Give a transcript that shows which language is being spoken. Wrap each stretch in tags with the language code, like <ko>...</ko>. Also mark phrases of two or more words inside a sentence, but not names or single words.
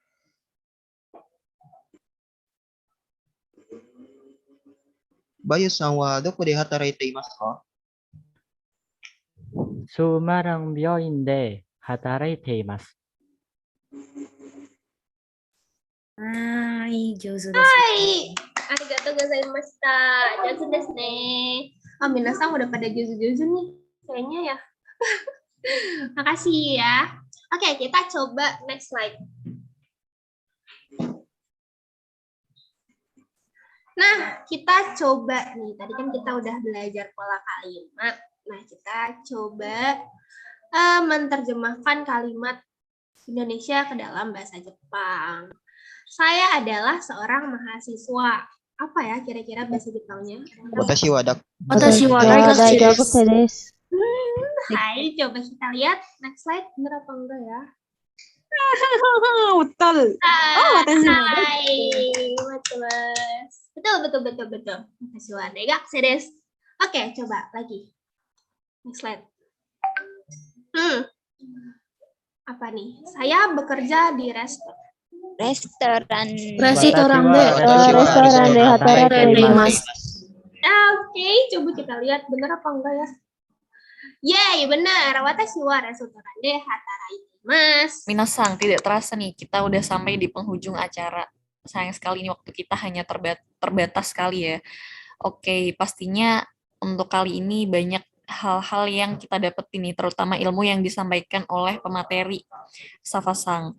<ja>バユさんはどこで働いていますか？スマラン病院で働いています。はい、上手です。 Hai. ありがとうございました。上手ですね.</ja> <id>Oh, minasang udah pada juzu-juzu nih. Kayaknya ya. Makasih ya. Oke, kita coba</id> <en>next slide.</en> <id>Nah, kita coba nih. Tadi kan kita udah belajar pola kalimat. Nah, kita coba menerjemahkan kalimat Indonesia ke dalam bahasa Jepang. Saya adalah seorang mahasiswa. Apa ya kira-kira bahasa Jepangnya?</id> <ja>私はだ、私は大学生です。</ja> <id>Hai, coba kita lihat</id> <en>next slide.</en> <id>Bener apa enggak ya? Betul. Hai, betul. Betul.</id> <ja>私は大学生です.</ja> <id>Oke, coba lagi.</id> <en>Next slide.</en> <id>Apa nih? Saya bekerja di restoran.</id> <ja>レストラン。レストランで働いています。</ja> <id>Oke, coba kita lihat bener apa enggak ya? Yeay, benar.</id> <ja>私はレストランで働いてます.</ja> <id>Minasang, tidak terasa nih, kita udah sampai di penghujung acara. Sayang sekali nih waktu kita hanya terbatas sekali ya. Oke, pastinya untuk kali ini banyak hal-hal yang kita dapetin nih, terutama ilmu yang disampaikan oleh pemateri Safa-sang.</id>